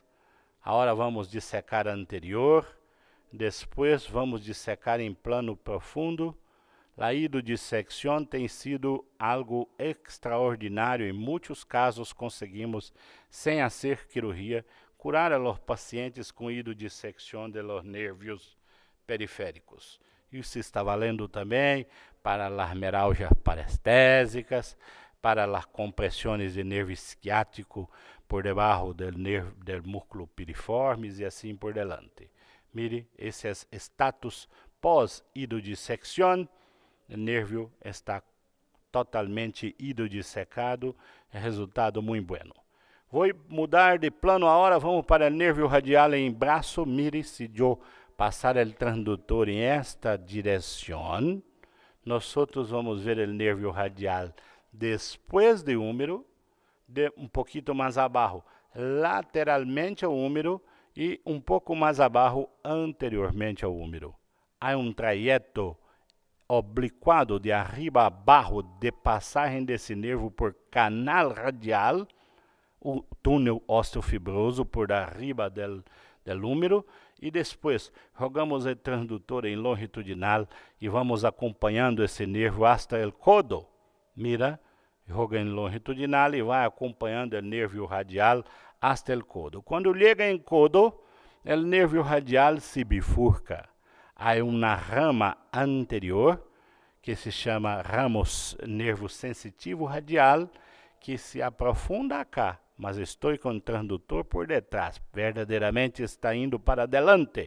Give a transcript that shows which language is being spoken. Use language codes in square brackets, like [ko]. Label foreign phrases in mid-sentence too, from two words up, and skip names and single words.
[pt] Agora vamos dissecar anterior, depois vamos dissecar em plano profundo. A hidrodissecção tem sido algo extraordinário. Em muitos casos conseguimos, sem fazer cirurgia, curar [es] a los pacientes [pt] com hidrodissecção [es] de los nervios [pt] periféricos. Isso está valendo também para as meralgias parestésicas, para as compressões de nervo isquiático por debaixo do músculo piriformes e assim [es] por delante. [pt] Mire, esse é o status pós-hidrodissecção. O nervio está totalmente hidrodissecado, é resultado muito bueno. Vou mudar de plano agora, vamos para o nervio radial em braço. Mire, se eu passar o transdutor em esta direção, nós vamos ver o nervio radial depois do húmero, pouquinho mais abaixo, lateralmente ao húmero e pouco mais abaixo, anteriormente ao húmero. Há trajeto obliquado de arriba a abaixo de passagem desse nervo por canal radial, o túnel osteofibroso [es] por arriba del [pt] húmero, e depois jogamos o transdutor em longitudinal e vamos acompanhando esse nervo hasta o codo. Mira, joga em longitudinal e vai acompanhando o nervio radial hasta o codo. Quando chega em codo, o nervio radial se bifurca. Há uma rama anterior, que se chama nervo sensitivo radial, que se aprofunda acá, mas estou com o transdutor por detrás, verdadeiramente está indo para adelante.